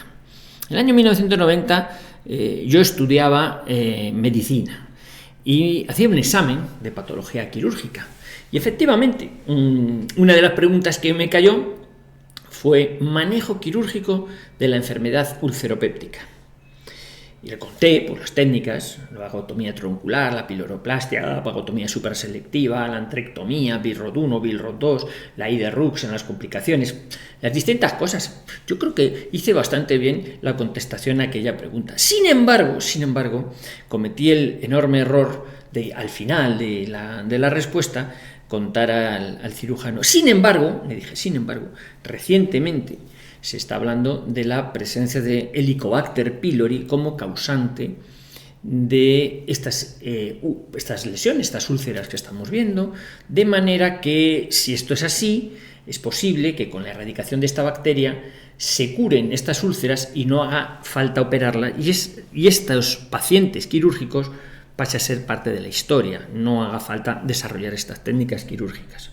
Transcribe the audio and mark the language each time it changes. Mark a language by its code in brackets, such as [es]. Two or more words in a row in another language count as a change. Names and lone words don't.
[es] El año 1990 yo estudiaba medicina y hacía un examen de patología quirúrgica. Y efectivamente, una de las preguntas que me cayó fue manejo quirúrgico de la enfermedad ulceropéptica. Y le conté pues, las técnicas, la vagotomía troncular, la piloroplastia, la vagotomía superselectiva, la antrectomía, Billroth 1, Billroth 2, la IDE-RUX en las complicaciones, las distintas cosas. Yo creo que hice bastante bien la contestación a aquella pregunta. Sin embargo, cometí el enorme error de, al final de la respuesta, contar al cirujano. Sin embargo, recientemente se está hablando de la presencia de Helicobacter pylori como causante de estas lesiones, estas úlceras que estamos viendo, de manera que si esto es así, es posible que con la erradicación de esta bacteria se curen estas úlceras y no haga falta operarla y estos pacientes quirúrgicos pase a ser parte de la historia, no haga falta desarrollar estas técnicas quirúrgicas.